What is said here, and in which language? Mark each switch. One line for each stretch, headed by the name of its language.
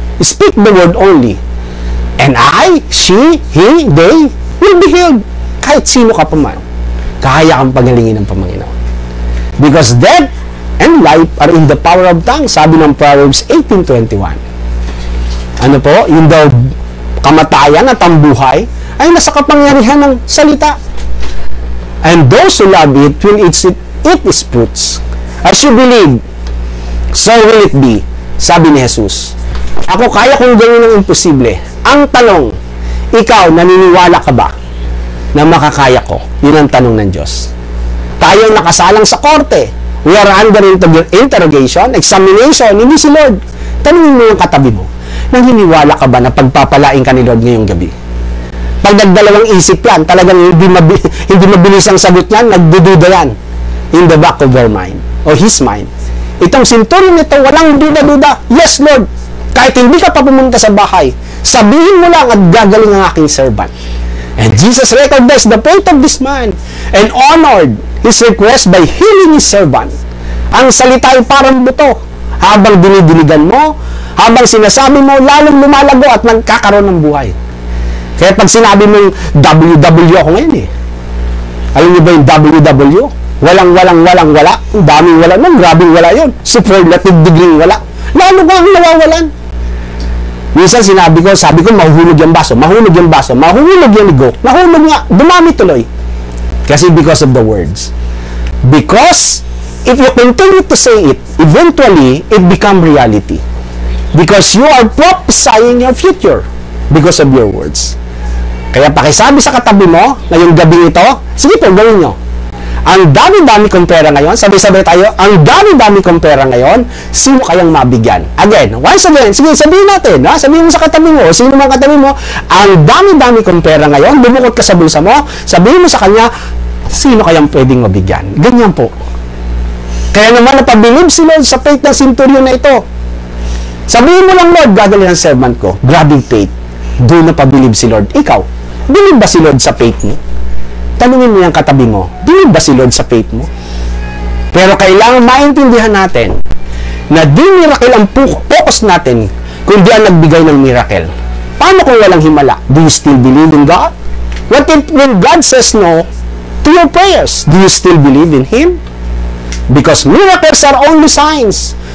English: Speak the word only. And I, she, he, they will be healed.
Filipino: Kahit sino ka pa man, kaya kang pagalingin ng Panginoon.
English: Because death and life are in the power of tongue.
Filipino: Sabi ng Proverbs 18:21. Ano po? Yung daw kamatayan at ang buhay ay nasa kapangyarihan ng salita.
English: And those who love it will eat its fruits. As you believe, so will it be.
Filipino: Sabi ni Jesus. Ako kaya kong gawin ang imposible. Ang tanong, ikaw, naniniwala ka ba na makakaya ko? Yun ang tanong ng Diyos. Tayo nakasalang sa korte.
English: We are under interrogation, examination.
Filipino: Hindi si Lord. Tanungin mo yung katabi mo. Naniniwala ka ba na pagpapalain ka ni Lord ngayong gabi? Pag nagdalawang isip yan, talagang hindi mabilis ang sagot yan, nagdududa yan
English: in the back of your mind or his mind.
Filipino: Itong centurion nito, walang duda-duda.
English: Yes, Lord.
Filipino: Kahit hindi ka pa pumunta sa bahay, sabihin mo lang at gagaling ang aking servant.
English: And Jesus recognized the faith of this man and honored his request by healing his servant.
Filipino: Ang salita ay parang buto. Habang dinidiligan mo, habang sinasabi mo, lalong lumalago at nagkakaroon ng buhay. Kaya pag sinabi mo yung WW ako ngayon alam niyo ba yung WW? Wala. Ang daming wala nun, grabing wala yun. Superlative degree wala. Lalo ka ang nawawalan. Minsan sabi ko, mahuhulog yung baso, mahulog yung ligo, nahulog nga, dumami tuloy.
English: Kasi because of the words. Because, if you continue to say it, eventually, it become reality. Because you are prophesying your future because of your words.
Filipino: Kaya pakisabi sa katabi mo, ngayong gabi ito, sige po, gawin nyo. Ang dami-dami kong pera ngayon, sabay-sabay tayo, ang dami-dami kong pera ngayon, sino kayang mabigyan? Again, once again, sige, sabihin natin, ha? Sabihin mo sa katabi mo, sino mga katabi mo, ang dami-dami kong pera ngayon, bumukod ka sa bulsa mo, sabihin mo sa kanya, sino kayang pwedeng mabigyan? Ganyan po. Kaya naman napabilib si Lord sa faith ng centurion na ito. Sabihin mo lang, Lord, gagaling ang servant ko. Grabing faith. Doon napabilib si Lord. Ikaw, bilib ba si Lord sa faith mo? Tanungin mo yung katabi mo, bilib ba si Lord sa faith mo? Pero kailangan maintindihan natin na di miracle ang focus natin kung di ang nagbigay ng miracle. Paano kung walang himala?
English: Do you still believe in God? What if when God says no to your prayers, do you still believe in Him? Because miracles are only signs.